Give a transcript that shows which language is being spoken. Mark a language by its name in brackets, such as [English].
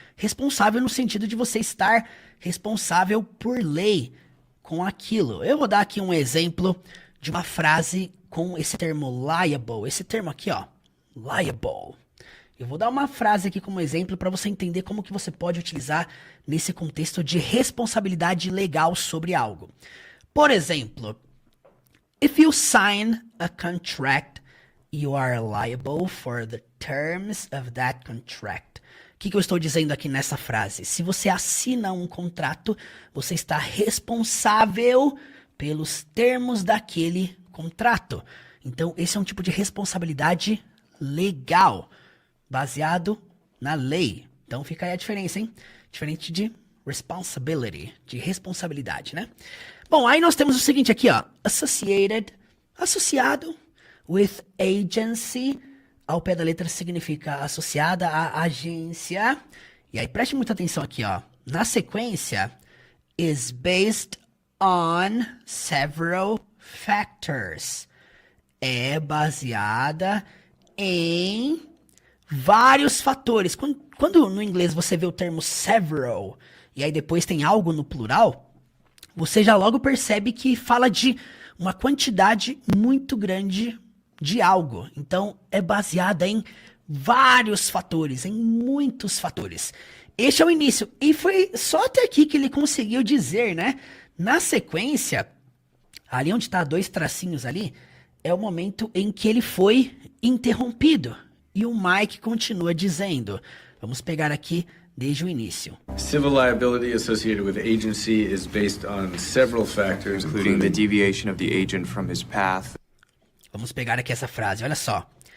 [Portuguese] Responsável no sentido de você estar responsável por lei com aquilo. Eu vou dar aqui um exemplo de uma frase com esse termo liable. Esse termo aqui, ó, liable. Eu vou dar uma frase aqui como exemplo para você entender como que você pode utilizar nesse contexto de responsabilidade legal sobre algo. Por exemplo, [English] if you sign a contract, you are liable for the terms of that contract. [Portuguese] O que eu estou dizendo aqui nessa frase? Se você assina um contrato, você está responsável pelos termos daquele contrato. Então, esse é um tipo de responsabilidade legal, baseado na lei. Então, fica aí a diferença, hein? Diferente de responsibility, de responsabilidade, né? Bom, aí nós temos o seguinte aqui, ó. Associated, associado, [English] with agency, [Portuguese] ao pé da letra significa associada à agência. E aí preste muita atenção aqui, ó. Na sequência, [English] is based on several factors. [Portuguese] É baseada em vários fatores. Quando no inglês você vê o termo several, e aí depois tem algo no plural, você já logo percebe que fala de uma quantidade muito grande de algo. Então, é baseada em vários fatores, em muitos fatores. Este é o início. E foi só até aqui que ele conseguiu dizer, né? Na sequência, ali onde está 2 tracinhos ali, é o momento em que ele foi interrompido. E o Mike continua dizendo. Vamos pegar aqui desde o início. [English] Civil liability associated with agency is based on several factors, including the deviation of the agent from his path. [Portuguese] Vamos pegar aqui essa frase, olha só.